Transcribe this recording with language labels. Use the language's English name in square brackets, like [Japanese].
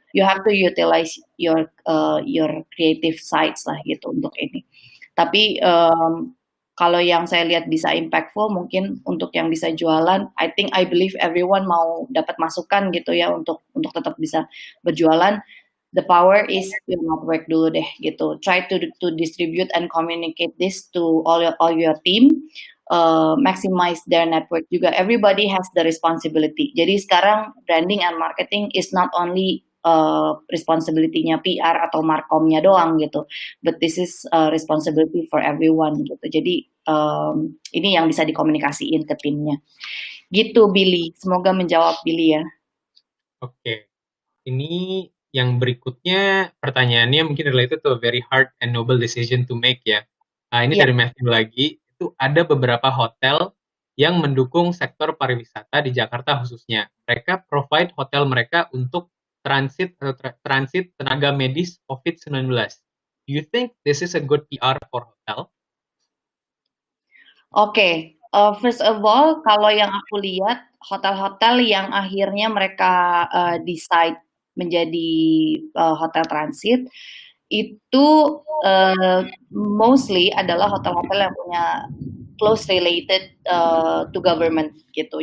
[English] You have to utilize your creative sides [Indonesian] lah gitu untuk ini. Tapi kalau yang saya lihat bisa impactful mungkin untuk yang bisa jualan, [English] I believe everyone [Indonesian] mau dapat masukan gitu ya untuk tetap bisa berjualan. [English] the power is your network [Indonesian] dulu deh gitu. [English] Try to distribute and communicate this to all your team. Maximize their network juga. Everybody has the responsibility. Jadi sekarang branding and marketing is not only responsibility-nya [Indonesian] PR atau markomnya doang gitu, [English] but this is responsibility for everyone gitu. [Indonesian] Jadi ini yang bisa dikomunikasiin ke timnya. Gitu Billy. Semoga menjawab Billy ya. Oke. Ini yang berikutnya pertanyaannya mungkin [English] related to a very hard and noble decision to make ya. Ini [Indonesian] Iya. dari Matthew lagi, itu ada beberapa hotel yang mendukung sektor pariwisata di Jakarta khususnya. Mereka provide hotel mereka untuk transit tenaga medis COVID-19. [English] Do you think this is a good PR for hotel? [Indonesian] Oke, [English] first of all, [Indonesian] kalau yang aku lihat hotel-hotel yang akhirnya mereka decide menjadi hotel transit itu mostly adalah hotel-hotel yang punya [English] close related to government [Indonesian] gitu.